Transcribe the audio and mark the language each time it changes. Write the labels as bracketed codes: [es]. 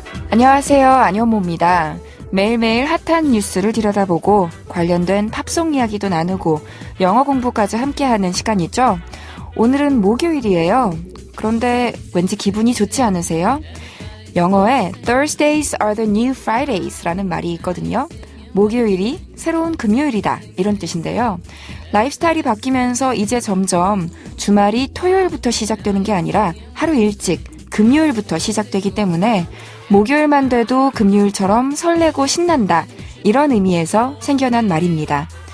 [ko] 안녕하세요. 안현모입니다. 매일매일 핫한 뉴스를 들여다보고 관련된 팝송 이야기도 나누고 영어 공부까지 함께하는 시간이죠. 오늘은 목요일이에요. 그런데 왠지 기분이 좋지 않으세요? 영어에 [en] Thursdays are the new Fridays [ko] 라는 말이 있거든요. 목요일이 새로운 금요일이다 이런 뜻인데요. 라이프스타일이 바뀌면서 이제 점점 주말이 토요일부터 시작되는 게 아니라 하루 일찍 금요일부터 시작되기 때문에 목요일만 돼도 금요일처럼 설레고 신난다 이런 의미에서 생겨난 말입니다.